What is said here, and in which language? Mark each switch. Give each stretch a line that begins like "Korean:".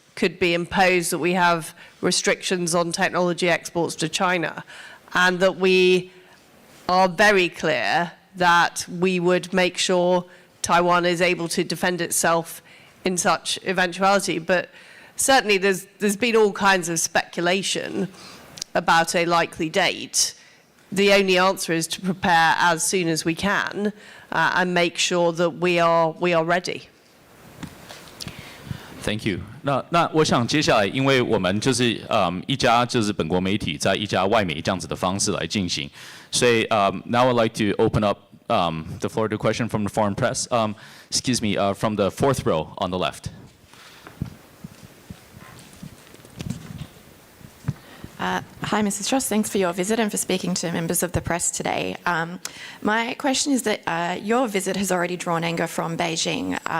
English: could be imposed, that we have restrictions on technology exports to China, and that we are very clear that we would make sure Taiwan is able to defend itself in such eventuality. But certainly there's been all kinds of speculation about a likely date. The only answer is to prepare as soon as we can and make sure that we are ready. Thank you.
Chinese: 那我想接下来，因为我们就是一家就是本国媒体在一家外媒这样子的方式来进行，所以
English: now I'd like to open up the floor to a question from the foreign press. Excuse me, from the fourth row on the left. Hi, Mrs. Truss. Thanks for your visit and for speaking to members of the press today. My question is that your visit has already drawn anger from Beijing.